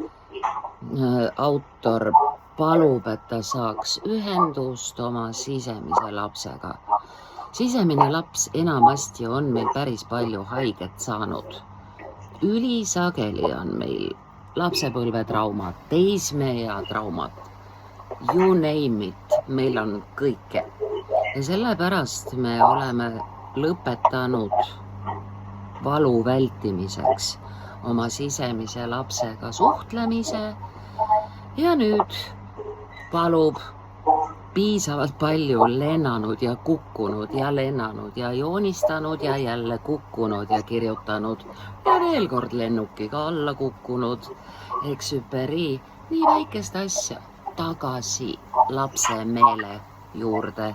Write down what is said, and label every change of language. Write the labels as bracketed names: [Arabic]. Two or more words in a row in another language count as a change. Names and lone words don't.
[Estonian] Autor palub, et ta saaks ühendust oma sisemise lapsega. Sisemine laps enamasti on meil päris palju haiget saanud. Ülisageli on meil lapsepõlvetraumad, teismeea traumad, [English] you name it, [Estonian] meil on kõike. Ja sellepärast me oleme lõpetanud valu vältimiseks oma sisemise lapsega suhtlemise ja nüüd palub piisavalt palju lennanud ja kukkunud ja lennanud ja joonistanud ja jälle kukkunud ja kirjutanud ja veel kord lennukiga alla kukkunud, eksüperi, nii väikest asja tagasi lapse meele juurde.